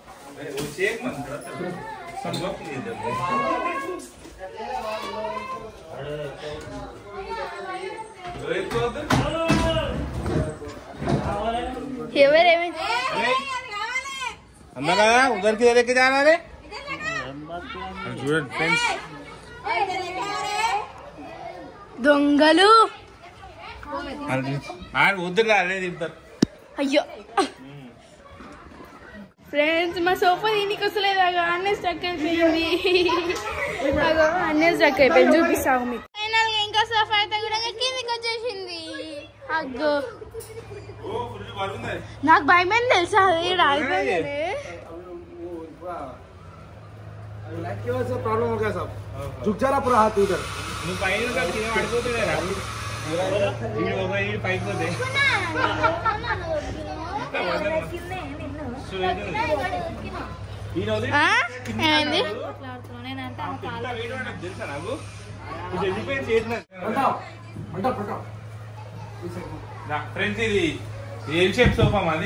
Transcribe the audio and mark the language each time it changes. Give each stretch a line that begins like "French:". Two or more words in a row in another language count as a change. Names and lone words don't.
Hindi: अंदर उधर किधर लेके जाना रे?
Telugu: फ्रेंड्स దొంగలు వద్దురా అదే చెప్తారు. అయ్యో ఫ్రెండ్స్ మా సోఫా దీనికి వస్తలేదు. అన్నీ స్టక్ అయిపోయింది. అన్నీ స్టక్ అయిపోయింది. చూపిస్తాము మీకు. ఫైనల్ గా ఇంకా సోఫా అయితే కూడా కిందికి వచ్చేసింది. అగ్గో నాకు భయమైంది తెలుసా, అది రాలిపోయింది.
Hindi: प्रॉब्लम हो गया सब, झुक जा रहा पूरा हाथ उधर.
Telugu: నువ్వు పైన పడిపోతున్నారా పైపోతే తెలుసా నాకు ఫ్రెండ్స్ ఇది
English: L shape sofa
Telugu: మాది.